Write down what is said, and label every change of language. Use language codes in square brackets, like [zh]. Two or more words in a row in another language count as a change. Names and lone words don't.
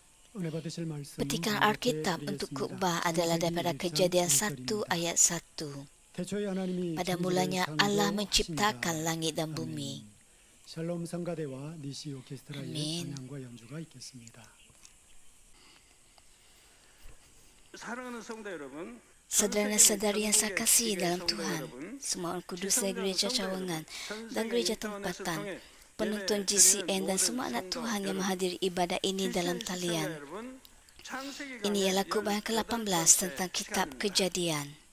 [ms] Petikan Alkitab untuk khotbah adalah daripada Kejadian 1 ayat 1. Pada mulanya Allah menciptakan langit dan bumi. [ko] 샬롬 성가대와 니시 오케스트라의 아멘. 찬양과 연주가 있겠습니다. 사랑하는 성도 여러분, [ms] Saudara-saudari yang saya kasihi dalam Tuhan, semua orang kudus dari gereja cawangan dan gereja tempatan, penonton GCN dan semua anak Tuhan yang menghadiri ibadah ini dalam talian. Ini ialah khotbah yang ke-18 tentang kitab Kejadian.